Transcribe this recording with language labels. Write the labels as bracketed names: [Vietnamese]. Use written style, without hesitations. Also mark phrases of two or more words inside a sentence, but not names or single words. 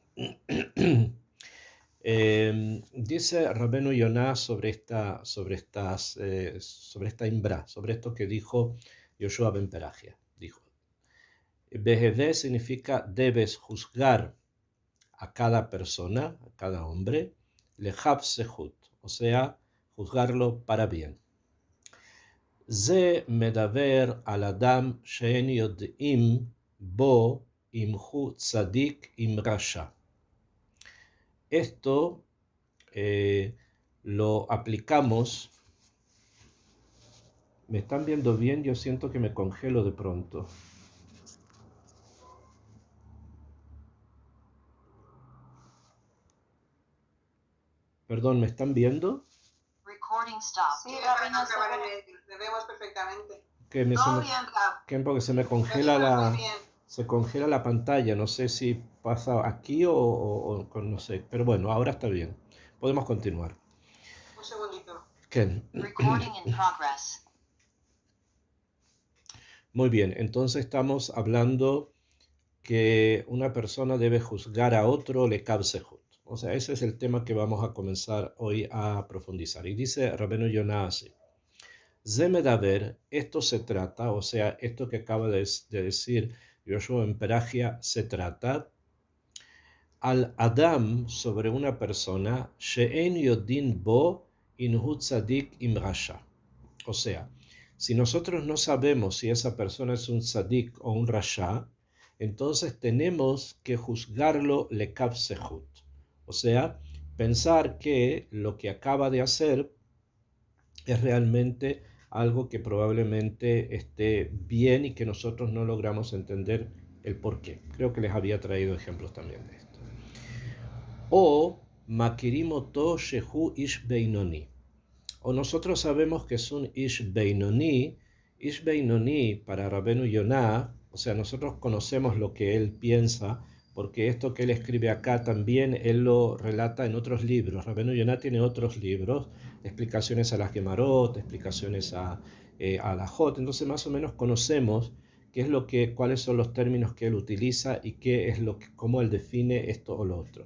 [Spanish] Dice Rabbeinu Yonah sobre esta imbra, sobre esto que dijo Yoshua ben Perachia. Dijo, Behedeh significa debes juzgar a cada persona, a cada hombre, [Hebrew] לכף זכות, [Spanish] o sea, juzgarlo para bien. [Hebrew] זה מדבר על אדם שאין יודעים בו אם הוא צדיק אם רשע. [Spanish] Esto lo aplicamos. ¿Me están viendo bien? Yo siento que me congelo de pronto. Perdón, ¿me están viendo? [English] Recording stop. [Spanish] Sí, Gaby, no se ve. Te vemos perfectamente. Que me, Todo bien, Gab. porque se me Te congela vemos muy bien. se congela la pantalla. No sé si pasa aquí o no sé. Pero bueno, ahora está bien. Podemos continuar. Un segundito. ¿Qué? [English] Recording in progress. [Spanish] Muy bien, entonces estamos hablando que una persona debe juzgar a otro [Hebrew] לכף זכות. [Spanish] O sea, ese es el tema que vamos a comenzar hoy a profundizar. Y dice Rabbeinu Yonah así. Zemedaber, esto se trata, o sea, esto que acaba de decir Yoshua en Perachia, se trata [Hebrew] על אדם, [Spanish] sobre una persona, [Hebrew] שאין יודעין בו אם הוא צדיק אם רשע. [Spanish] O sea, si nosotros no sabemos si esa persona es un tzadik o un rasha, entonces tenemos que juzgarlo [Hebrew] לכף זכות. [Spanish] O sea, pensar que lo que acaba de hacer es realmente algo que probablemente esté bien y que nosotros no logramos entender el por qué. Creo que les había traído ejemplos también de esto. [Hebrew] או מכירים אותו שהוא איש בינוני. [Spanish] O nosotros sabemos que es un [Hebrew] איש בינוני. איש בינוני [Spanish] para Rabenu Yonah, o sea, nosotros conocemos lo que él piensa, porque esto que él escribe acá también él lo relata en otros libros. Rabenu Yonah tiene otros libros, explicaciones a las Gemarot, explicaciones a la Jot, entonces más o menos conocemos qué es lo que, cuáles son los términos que él utiliza y qué es lo que, cómo él define esto o lo otro.